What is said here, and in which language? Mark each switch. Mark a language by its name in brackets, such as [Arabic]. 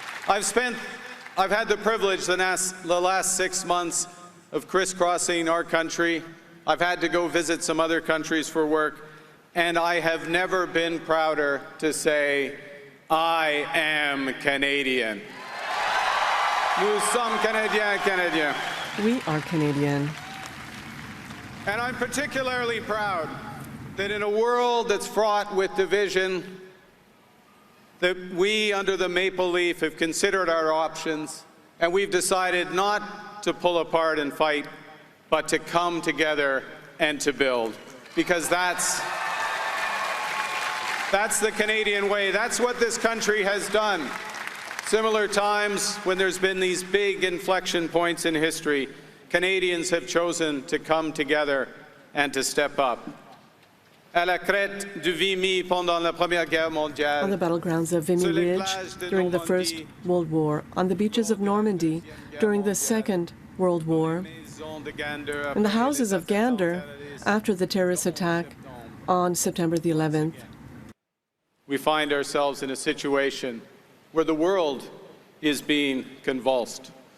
[English] I've had the privilege the last 6 months of crisscrossing our country. I've had to go visit some other countries for work, and I have never been prouder to say, I am Canadian. [French] Nous sommes Canadiens, Canadiens. [English] We are Canadian. And I'm particularly proud that in a world that's fraught with division, that we, under the maple leaf, have considered our options, and we've decided not to pull apart and fight, but to come together and to build. Because that's the Canadian way. That's what this country has done. Similar times when there's been these big inflection points in history, Canadians have chosen to come together and to step up. [French] À la crête du Vimy pendant la Première Guerre mondiale, [English] on the battlegrounds of Vimy Ridge during the First World War, on the beaches of Normandy during the Second World War, in the houses of Gander after the terrorist attack on September the 11th. We find ourselves in a situation where the world is being convulsed.